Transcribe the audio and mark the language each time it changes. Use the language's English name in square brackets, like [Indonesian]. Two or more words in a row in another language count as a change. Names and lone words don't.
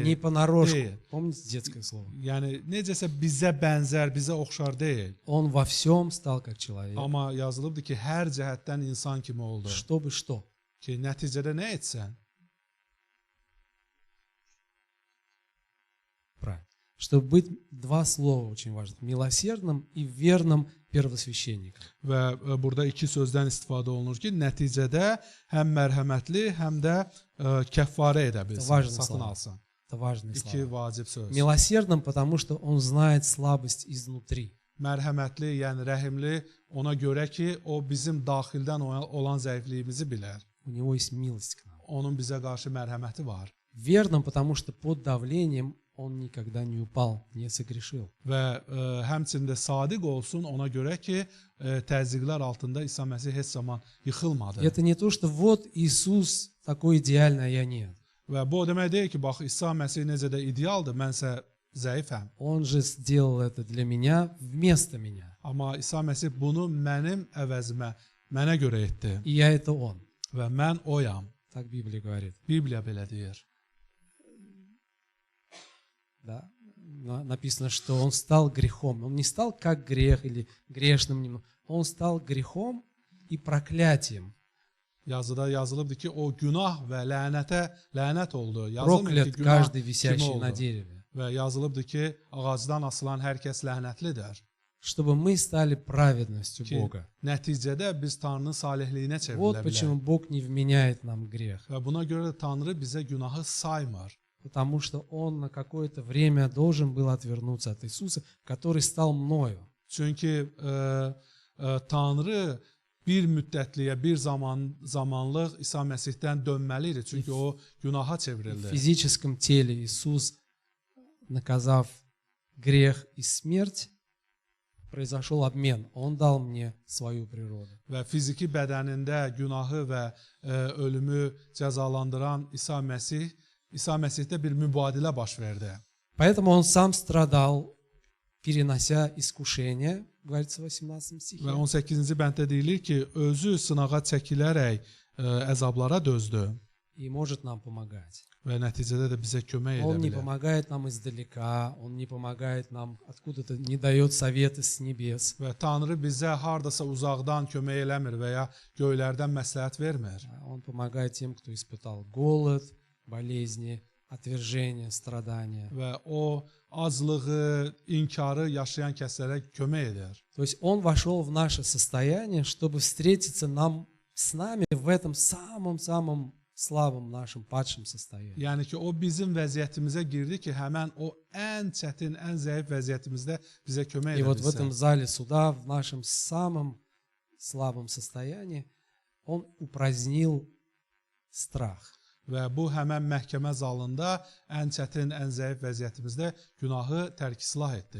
[Russian] Не понарошку. [Azerbaijani] deyil. [Russian] Помните детское слово? [Azerbaijani] Yəni necəsə bizə bənzər, bizə oxşar deyil. [Russian] Он во всем стал как человек. [Azerbaijani] Amma yazılıbdır ki, hər cəhətdən insan kimi oldu. [Russian] Чтобы что? [Azerbaijani] Ki nəticədə nə etsən? [Russian] Правильно. Чтобы быть, 2 слова очень важных. Милосердным и верным первосвященником. [Azerbaijani] Və burada 2 sözdən istifadə olunur ki, nəticədə həm mərhəmətli, həm də kəffarə edə bilsin, satın alsın. [Russian] Это важные 2 слова. [Azerbaijani] vacib söz. [Russian] Милосердным, потому что он знает слабость изнутри. [Azerbaijani] Mərhəmətli, yəni rəhimli ona görə ki, o bizim daxildən olan zəifliyimizi bilər. [Russian] У него есть милость к нам. [Azerbaijani] Onun bizə qarşı mərhəməti var. [Russian] Верным, потому что под давлением он никогда не упал, не согрешил. [Azerbaijani] Və həmçində sadiq olsun ona görə ki, təzyiqlər altında İsa Məsih heç zaman yıxılmadı. [Russian] Это не то, что вот Иисус такой идеальный, а я нет. [Azerbaijani] Və bu o demək deyil ki, bax İsa Məsih necə də idealdır, mənsə zəifəm. [Russian] Он же сделал это для меня, вместо меня. [Azerbaijani] Amma İsa Məsih bunu mənim əvəzimə, mənə görə etdi. [Russian] И я это он. [Azerbaijani] Və mən oyam. [Russian] Так Библия говорит. [Azerbaijani] Bibliya belə deyir. [Russian] Да? Написано, что он стал грехом. Он не стал как грех или грешным. Он стал грехом и проклятием. [Azerbaijani] Yazıda yazılıbdır ki, o günah və lənət oldu. [Russian] Проклят каждый висящий на дереве. [Azerbaijani] Və yazılıbdır ki, ağacdan asılan hər kəs lənətlidir. [Russian] Чтобы мы стали праведностью Бога. [Azerbaijani] Nəticədə biz Tanrının salihliyinə çevrilə [Russian] Вот [Azerbaijani] bilərik. [Russian] почему Бог не вменяет нам грех. [Azerbaijani] Və buna görə də Tanrı bizə günahı saymır. [Russian] Потому что Он на какое-то время должен был отвернуться от Иисуса, который стал мною. [Azerbaijani] Çünki Tanrı bir müddətliyə, bir zamanlıq İsa Məsihdən dönməli idi. Çünki o günaha [Russian] В [Azerbaijani] çevrildi. [Russian] физическом теле Иисус, наказав грех и смерть, произошел обмен. Он дал мне свою природу. [Azerbaijani] Və fiziki bədənində günahı və ölümü cəzalandıran İsa Məsihdə bir mübadilə baş verdi. [Russian] Поэтому Он сам страдал, перенося искушения, говорится в 18 стихе. [Azerbaijani] Və 18-ci bənddə deyilir ki, özü sınağa çəkilərək əzablara dözdü [Russian] И может нам помогать. [Azerbaijani] və nəticədə də bizə kömək [Russian] Он [Azerbaijani] edə [Russian] не [Azerbaijani] bilər. [Russian] помогает нам издалека, Он не помогает нам откуда-то, не дает советы с небес. [Azerbaijani] Və Tanrı bizə hardasa uzaqdan kömək eləmir və ya göylərdən məsləhət vermir. [Russian] Он помогает тем, кто испытал голод, болезни, отвержение, страдания. [Azerbaijani] Və o aclığı, inkarı yaşayan kəslərə kömək edir. [Russian] То есть Он вошел в наше состояние, чтобы встретиться с нами в этом самом-самом слабом нашем падшем состоянии. [Azerbaijani] Yəni ki, o bizim vəziyyətimizə girdi ki, həmən o ən çətin, ən zəif vəziyyətimizdə bizə kömək [Russian] И [Azerbaijani] edə [Russian] вот в этом [Azerbaijani] bilsin. [Russian] зале суда, в нашем самом слабом состоянии, Он упразднил страх. [Azerbaijani] Və bu həmən məhkəmə zalında ən çətin, ən zəif vəziyyətimizdə günahı tərk islah etdi.